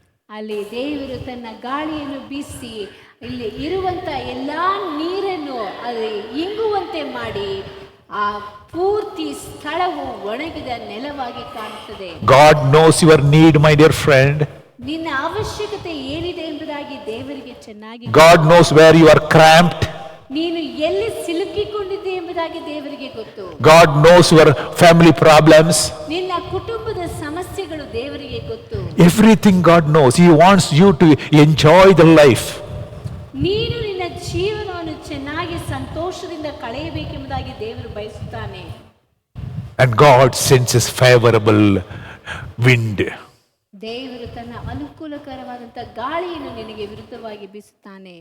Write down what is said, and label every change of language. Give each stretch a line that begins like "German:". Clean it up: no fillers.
Kannada: ಅಲ್ಲಿ ದೇವರು ತನ್ನ ಗಾಳಿಯನ್ನು ಬೀಸಿ ಇಲ್ಲಿ ಇರುವಂತ ಎಲ್ಲಾ ನೀರನ್ನು ಅಲ್ಲಿ ಇಂಗುವಂತೆ ಮಾಡಿ ಆ ಪೂರ್ತಿ ಸ್ಥಳವು ಒಣಗಿದ ನೆಲವಾಗಿ ಕಾಣುತ್ತದೆ.
English: God knows your need, my dear friend.
Kannada: ನಿನ್ನ ಅವಶ್ಯಕತೆ ಏನಿದೆ ಎಂಬುದಾಗಿ ದೇವರಿಗೆ ಚೆನ್ನಾಗಿ.
English: God knows where you are cramped.
Kannada: ನೀನು ಎಲ್ಲಿ ಸಿಲುಕಿಕೊಂಡಿದ್ದೆ ಎಂಬುದಾಗಿ ದೇವರಿಗೆ ಗೊತ್ತು.
English: God knows your family problems.
Kannada: ನಿನ್ನ ಕುಟುಂಬದ ಸಮಸ್ಯೆಗಳು ದೇವರಿಗೆ ಗೊತ್ತು.
English: Everything God knows. He wants you to enjoy the life.
Kannada: ನೀನು ನಿನ್ನ ಜೀವನವನ್ನು ಚೆನ್ನಾಗಿ ಸಂತೋಷದಿಂದ ಕಳೆಯಬೇಕೆಂಬುದಾಗಿ ದೇವರು ಬಯಸುತ್ತಾನೆ.
English: And God sends his favorable wind.
Kannada: ದೇವರು ತನ್ನ ಅನುಕೂಲಕರವಾದಂತ ಗಾಳಿಯನ್ನು ನಿನಗೆ ವಿರುದ್ಧವಾಗಿ ಬೀಸುತ್ತಾನೆ.